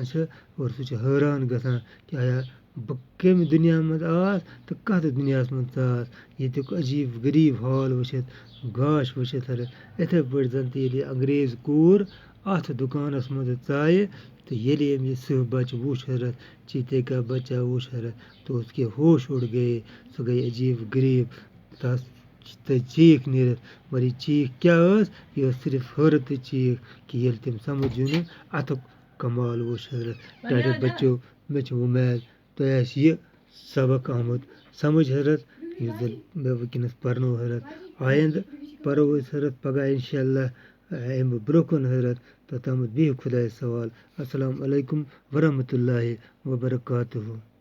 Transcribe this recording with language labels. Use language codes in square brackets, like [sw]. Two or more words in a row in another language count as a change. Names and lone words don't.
[ks] چھِ اور سُہ چھُ حٲران گژھان کہِ آیا بہٕ کمہِ دُنیا منٛز آس تہٕ کتھ دُنیاہس منٛز ژاس، ییٚتیُک عجیب غریٖب حال وٕچھِتھ گاش وٕچھِتھ حضرت، یِتھے پٲٹھۍ زن تہِ ییٚلہِ یہِ انگریز کوٗر اتھ دُکانس منٛز ژایہِ تہٕ ییٚلہِ أمۍ یہِ سٕہہ بچہِ وُچھ حضرت، [ur] چیتے کا بچہ [ks] وُچھ حضرت [ur] تو اس کے ہوش اڑ گئے، [ks] سۄ گٔے عجیب غریٖب، تس تٔج چیٖخ نیٖرِتھ، مگر یہِ چیٖخ کیٛاہ ٲس، یہِ ٲس صرف حٲرتٕچ چیٖخ کہِ ییٚلہِ تٔمۍ سمجھ یُن اتھُک کمال وُچھ حضرت۔ ٹاٹے بچو مےٚ چھِ وُمید تۄہہِ آسہِ یہِ سبق آمُت سمجھ حضرت یُس زن مےٚ وٕنکٮ۪نس پرنو حضرت، آیندٕ پرو أسۍ حضرت پگاہ انشاءاللہ امہِ برٛونٛہہ کُن حضرت، توٚتامتھ بِہِو خۄدایس حوال، [ar] السلام علیکم ورحمتہ اللہ وبرکاتہٗ۔